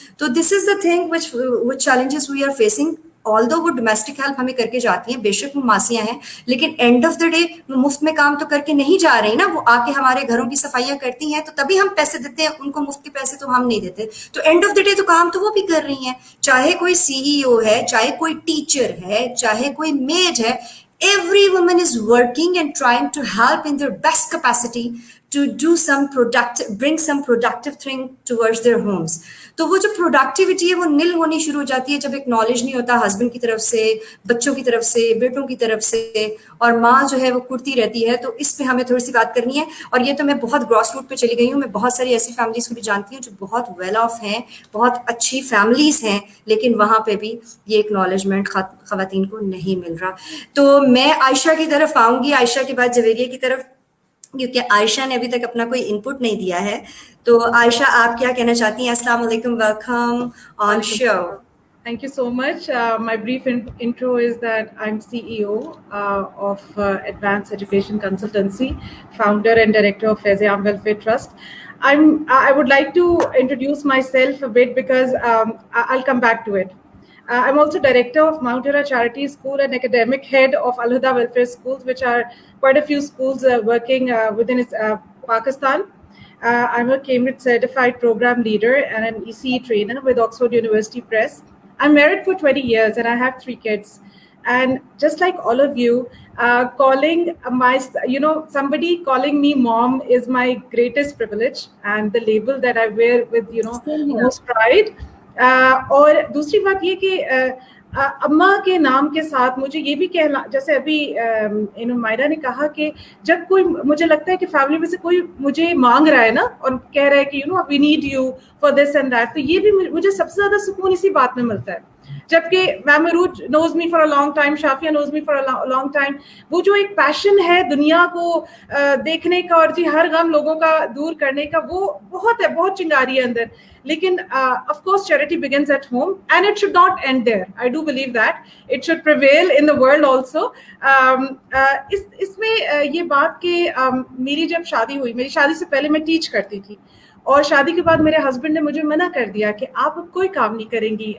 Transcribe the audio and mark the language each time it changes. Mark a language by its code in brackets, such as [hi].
[ur] تو [en] This is the thing which challenges we are facing. Although [ur] وہ domestic help ہمیں کر کے جاتی ہیں, بے شک وہ ماسیاں ہیں, لیکن [en] end of the day [ur] وہ مفت میں کام تو کر کے نہیں جا رہی نا, وہ آ کے ہمارے گھروں کی صفائیاں کرتی ہیں تو تبھی ہم پیسے دیتے ہیں, ان کو مفت کے پیسے تو ہم نہیں دیتے. تو [en] end of the day [ur] تو کام تو وہ بھی کر رہی ہیں, چاہے کوئی CEO ہے, چاہے کوئی ٹیچر ہے, چاہے کوئی میڈ ہے. [en] Every woman is working and trying to help in their best capacity to do some productive, bring some productive thing towards their homes. [ur] تو وہ جو پروڈکٹیوٹی ہے وہ نل ہونی شروع ہو جاتی ہے جب ایک نالج نہیں ہوتا ہسبینڈ کی طرف سے, بچوں کی طرف سے, بیٹوں کی طرف سے, اور ماں جو ہے وہ کرتی رہتی ہے. تو اس پہ ہمیں تھوڑی سی بات کرنی ہے. اور یہ تو میں بہت گراس روٹ پہ چلی گئی ہوں, میں بہت ساری ایسی فیملیز کو بھی جانتی ہوں جو بہت ویل آف ہیں, بہت اچھی فیملیز ہیں, لیکن وہاں پہ بھی یہ ایکنالجمنٹ خواتین کو نہیں مل رہا. تو میں عائشہ کی طرف آؤں گی, عائشہ کے بعد جویریہ کی طرف, کیونکہ عائشہ نے ابھی تک اپنا کوئی انپٹ نہیں دیا ہے. تو عائشہ آپ کیا کہنا چاہتی ہیں؟ السلام علیکم, welcome on show. [en] Thank you so much. My brief intro is that I'm CEO of Advanced Education Consultancy, founder and director of Faiz-e-Aam Welfare Trust. I would like to introduce myself a bit because I'll come back to it. I'm also director of Mount Hira Charity School and academic head of Al Huda Welfare Schools, which are quite a few schools working within Pakistan. I'm a Cambridge certified program leader and an ECE trainer with Oxford University Press. I'm married for 20 years and I have 3 kids. And just like all of you, calling somebody calling me mom is my greatest privilege and the label that I wear with, most pride. [ur] اور دوسری بات یہ کہ اماں کے نام کے ساتھ مجھے یہ بھی کہنا, جیسے ابھی مائرہ نے کہا کہ جب کوئی, مجھے لگتا ہے کہ فیملی میں سے کوئی مجھے مانگ رہا ہے نا اور کہہ رہا ہے کہ [en] we need you for this and that, [ur] تو یہ بھی مجھے سب سے زیادہ سکون اسی بات میں ملتا ہے. جبکہ میم عروج [en] knows me for a long time, [ur] Shafia nose me for a long time, وہ جو ایک پیشن ہے دنیا کو دیکھنے کا اور جی ہر غم لوگوں کا دور کرنے کا, وہ بہت ہے, بہت چنگاری ہے اندر. لیکن [en] of course charity begins at home and it should not end there. I do believe that it should prevail in the world also. [ur] اس میں یہ بات کہ میری جب شادی ہوئی, میری شادی سے پہلے میں ٹیچ کرتی تھی, اور شادی کے بعد میرے ہسبینڈ نے مجھے منع کر دیا کہ آپ اب کوئی کام نہیں کریں گی.